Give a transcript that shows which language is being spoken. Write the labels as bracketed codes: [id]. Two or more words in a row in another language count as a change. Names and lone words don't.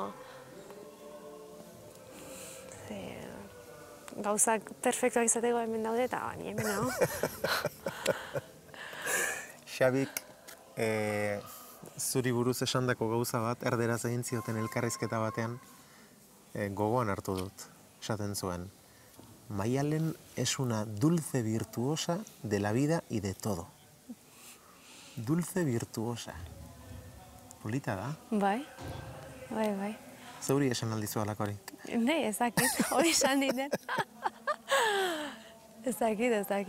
[eu] Gauzak perfektuak izateko hemen daude eta ni hemen nago. Xabik, zuri buruz esandako gauza bat, erderaz egin zioten elkarrizketa batean, gogoan hartu dut, esaten zuen. [es] Maialen es una dulce virtuosa de la vida y de todo. Dulce virtuosa. [eu] Polita da. Bai, bai. Zeuri esan aldizu alakorik. Ne, ezakit, hori esan diten. Ezakit.